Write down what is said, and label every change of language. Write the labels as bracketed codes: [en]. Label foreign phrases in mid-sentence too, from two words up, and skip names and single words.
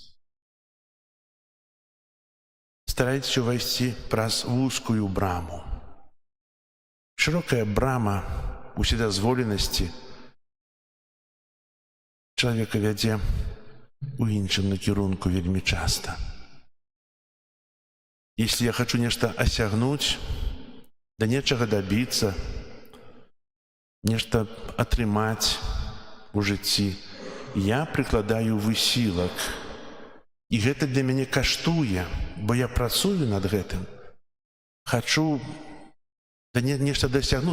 [be] Старайцеся ўвайсці праз вузкую браму. Шырокая брама уседазволенасці чалавека вядзе у іншым накірунку вельмі часта. [ru] Если я хочу [be] нешта асягнуць, да нечага дабіцца, нешта атрымаць у жыцці, я прыкладаю высілак. І гэта для мяне каштуе, бо я працую над гэтым. Хачу нешта дасягнуць.